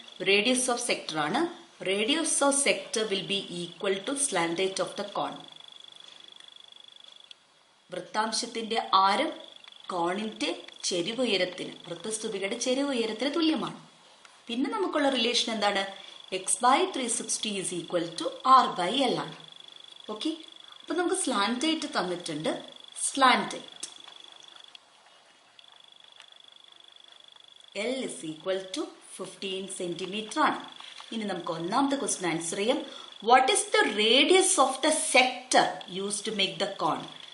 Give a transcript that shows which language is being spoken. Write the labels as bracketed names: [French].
[English] Radius of sector ആണ്. Radius of sector will be equal to slant height of the cone. [Malayalam] വൃത്താംശത്തിന്റെ ആരം കോണിന്റെ ചെരിവുയരത്തിന്, വൃത്തസ്തൂപികയുടെ ചെരിവുയരത്തിന് തുല്യമാണ്. പിന്നെ നമുക്കുള്ള റിലേഷൻ എന്താണ്? [English] x/360 is equal to r/l ആണ്. [Malayalam] ഓക്കെ, അപ്പൊ നമുക്ക് സ്ലാന്റ് ഹൈറ്റ് തന്നിട്ടുണ്ട്. Slant height L is equal to 15 centimetre ആണ്. ഇനി നമുക്ക് ഒന്നാമത്തെ ക്വസ്റ്റ്യൻ ആൻസർ ചെയ്യാം. [English] What is the radius of the sector use to make the cone?